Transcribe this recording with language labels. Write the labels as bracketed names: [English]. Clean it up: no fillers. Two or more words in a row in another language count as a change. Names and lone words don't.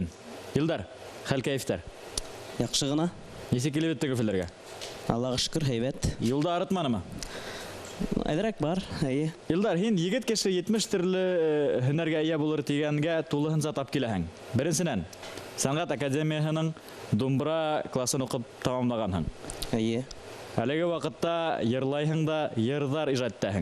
[Bashkir] Илдар, хәл кәйфтәр? Яҡшы ғына. Несе келіп етті көфілерге? Аллаға шүкір, һәйбәт. Юлда арытманы ма? Әйҙерәк бар, әйе. Илдар, һин егет кеше 70 төрлө һөнәргә ия булыр тигәнгә тулыһын тап киләһең. Беренсенән, Сәнғәт академияһының думбра классын уҡып тамамлағанһың. Әйе. Әлеге ваҡытта йырлайһың да, йырҙар ижад итәһең.